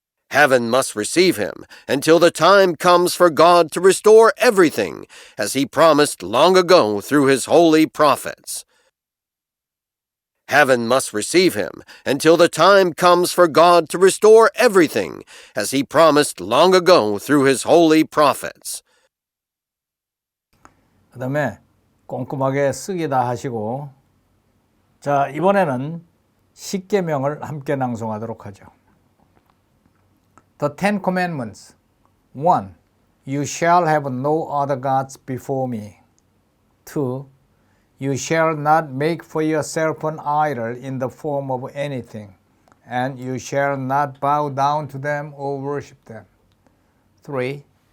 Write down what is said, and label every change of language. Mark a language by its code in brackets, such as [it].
[en] Heaven must receive him until the time comes for God to restore everything, as he promised long ago through his holy prophets. Heaven must receive him until the time comes for God to restore everything, as he promised long ago through his holy prophets. [ko] 그 다음에 꼼꼼하게 쓰기다 하시고, 자, 이번에는 십계명을 함께 낭송하도록 하죠. [en] The Ten Commandments. 1. You shall have no other gods before me. 2. You shall not make for yourself an idol in the form of anything, and you shall not bow down to them or worship them. 3.